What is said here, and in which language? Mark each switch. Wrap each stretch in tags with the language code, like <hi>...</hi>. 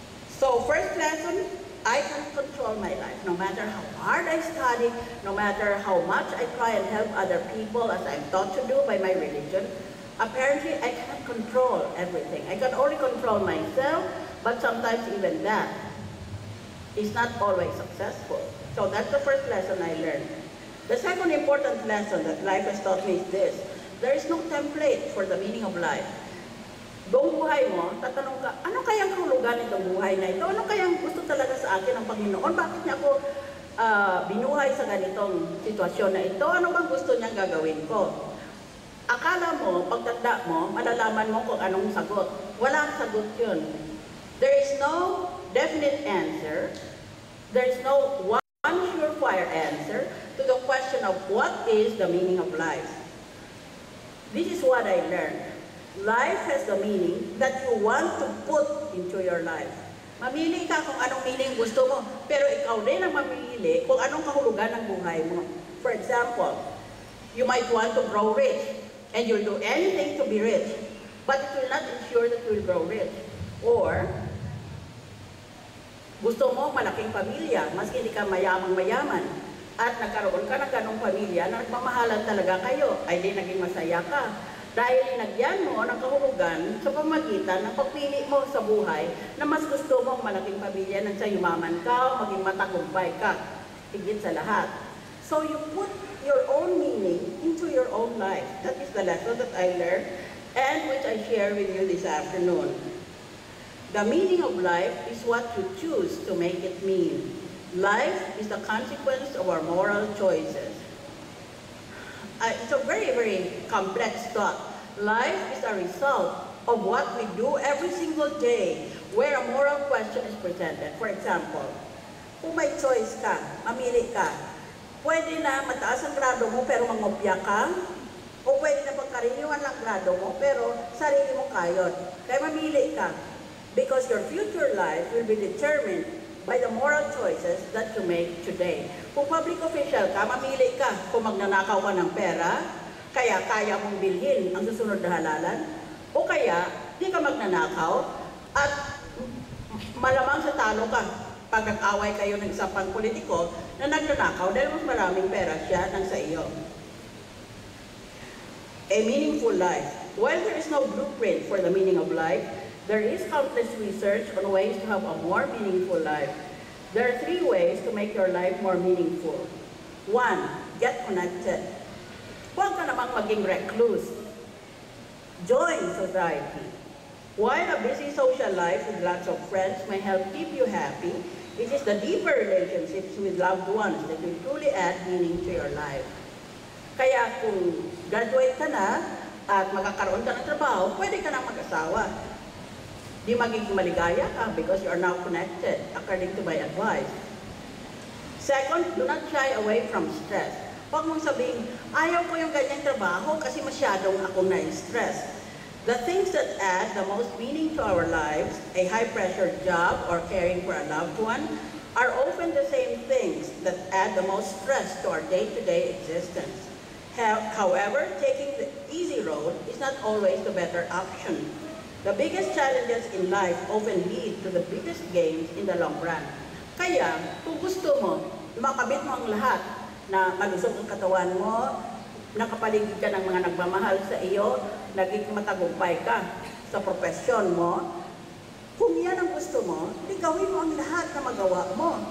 <en>So first lesson, I can control my life. No matter how hard I study, no matter how much I try and help other people as I'm taught to do by my religion, apparently I cannot control everything. I can only control myself, but sometimes even that is not always successful. So that's the first lesson I learned. The second important lesson that life has taught me is this: there is no template for the meaning of life.</en> <tl>Buong buhay mo, tatanong ka, ano kayang hulugan itong buhay na ito? Ano kayang gusto talaga sa akin ng Panginoon? Bakit niya ako binuhay sa ganitong sitwasyon na ito? Ano bang gusto niyang gagawin ko? Akala mo, pagtanda mo, malalaman mo kung anong sagot. Walang sagot yun.</tl> <en>There is no definite answer. There is no one surefire answer to the question of what is the meaning of life. This is what I learned. Life has the meaning that you want to put into your life.</en> <tl>Mamili ka kung anong meaning gusto mo, pero ikaw din ang mamili kung anong kahulugan ng buhay mo.</tl> <en>For example, you might want to grow rich, and you'll do anything to be rich, but it will not ensure that you will grow rich.</en> <tl>Or, gusto mo malaking pamilya, maski hindi ka mayamang-mayaman, at nagkaroon ka ng ganong pamilya na nagmamahalan talaga kayo, ay di naging masaya ka. Dahil linagyan mo ng kahulugan sa pamagitan ng pagpili mo sa buhay na mas gusto mong malaking pamilya nang sa yumaman ka o maging matagumpay ka, higit sa lahat.</tl> <en>So you put your own meaning into your own life. That is the lesson that I learned and which I share with you this afternoon. The meaning of life is what you choose to make it mean. Life is the consequence of our moral choices. It's a very, very complex thought. Life is a result of what we do every single day where a moral question is presented. For example,</en> <tl>kung may choice ka, mamili ka, pwede na mataas ang grado mo pero mangopya ka, o pwede na pagkaraniwan lang grado mo pero sarili mo kayod. Kaya mamili ka</tl> <en>because your future life will be determined by the moral choices that you make today.</en> <tl>Kung public official ka, mamili ka kung magnanakaw ka ng pera, kaya kaya mong bilhin ang susunod na halalan, o kaya di ka magnanakaw at malamang sa talo ka pag nag-away kayo ng isang pang politiko na nagnanakaw dahil mas maraming pera siya nang sa iyo.</tl> <en>A meaningful life. While there is no blueprint for the meaning of life, there is countless research on ways to have a more meaningful life. There are 3 ways to make your life more meaningful. 1, get connected.</en> <tl>Huwag ka namang maging recluse.</tl> <en>Join society. While a busy social life with lots of friends may help keep you happy, it is the deeper relationships with loved ones that will truly add meaning to your life.</en> <tl>Kaya kung graduate ka na at magkakaroon ka ng trabaho, pwede ka nang mag-asawa. Di magiging maligaya ka</tl> <en>because you are now connected, according to my advice. Second, do not shy away from stress.</en> <tl>Huwag mong sabihin, ayaw ko yung ganyang trabaho kasi masyadong akong na-stress.</tl> <en>The things that add the most meaning to our lives, a high-pressure job or caring for a loved one, are often the same things that add the most stress to our day-to-day existence. However, taking the easy road is not always the better option. The biggest challenges in life often lead to the biggest gains in the long run.</en> <tl>Kaya, kung gusto mo, makabit mo ang lahat na malusog ang katawan mo, nakapaligid ka ng mga nagmamahal sa iyo, naging matagumpay ka sa profesyon mo, kung yan ang gusto mo, hindi gawin mo ang lahat na magawa mo.</tl>